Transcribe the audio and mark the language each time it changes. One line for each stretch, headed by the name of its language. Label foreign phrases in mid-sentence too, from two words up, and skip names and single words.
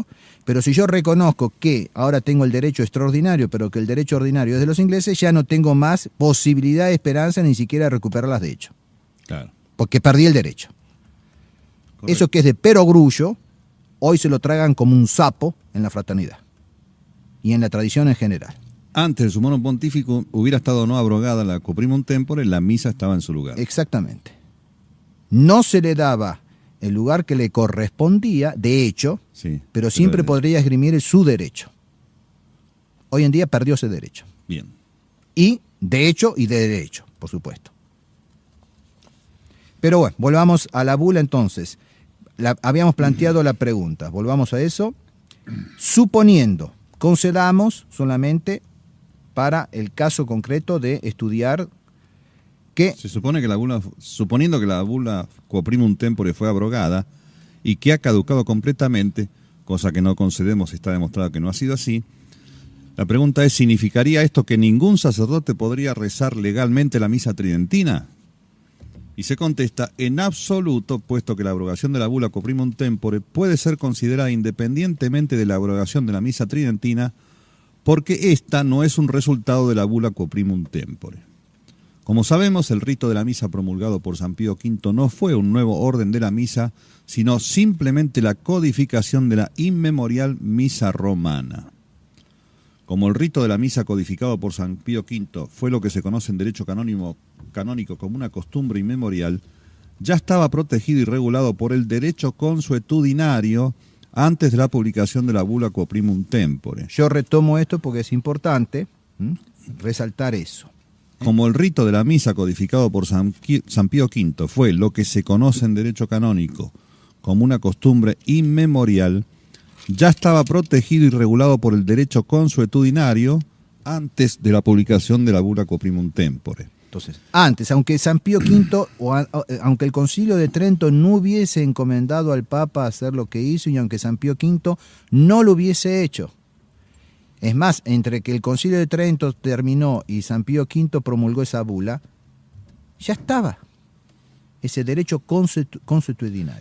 Spanish: Pero si yo reconozco que ahora tengo el derecho extraordinario, pero que el derecho ordinario es de los ingleses, ya no tengo más posibilidad, esperanza, ni siquiera de recuperarlas, de hecho. Claro. Porque perdí el derecho. Correcto. Eso que es de perogrullo, hoy se lo tragan como un sapo en la fraternidad y en la tradición en general. Antes del sumorum pontífico hubiera estado no abrogada la cuprimum tempore, la misa estaba en su lugar. Exactamente. No se le daba el lugar que le correspondía, de hecho, Sí, pero siempre podría esgrimir su derecho. Hoy en día perdió ese derecho. Bien. Y de hecho y de derecho, por supuesto. Pero bueno, volvamos a la bula entonces. Habíamos planteado la pregunta, volvamos a eso. Suponiendo, concedamos solamente para el caso concreto de estudiar que... Se supone que suponiendo que la bula quoprimum tempore fue abrogada y que ha caducado completamente, cosa que no concedemos, está demostrado que no ha sido así, la pregunta es, ¿significaría esto que ningún sacerdote podría rezar legalmente la misa tridentina? Y se contesta, en absoluto, puesto que la abrogación de la bula quoprimum tempore puede ser considerada independientemente de la abrogación de la misa tridentina, porque esta no es un resultado de la bula quoprimum tempore. Como sabemos, el rito de la misa promulgado por San Pío V no fue un nuevo orden de la misa, sino simplemente la codificación de la inmemorial misa romana. Como el rito de la misa codificado por San Pío V fue lo que se conoce en derecho canónico como una costumbre inmemorial, ya estaba protegido y regulado por el derecho consuetudinario antes de la publicación de la bula quoprimum tempore. Yo retomo esto porque es importante resaltar eso. Como el rito de la misa codificado por San Pío V fue lo que se conoce en derecho canónico como una costumbre inmemorial, ya estaba protegido y regulado por el derecho consuetudinario antes de la publicación de la bula quoprimum tempore. Entonces, antes, aunque San Pío V, aunque el Concilio de Trento no hubiese encomendado al Papa hacer lo que hizo, y aunque San Pío V no lo hubiese hecho, Es más, entre que el Concilio de Trento terminó y San Pío V promulgó esa bula, ya estaba ese derecho consuetudinario.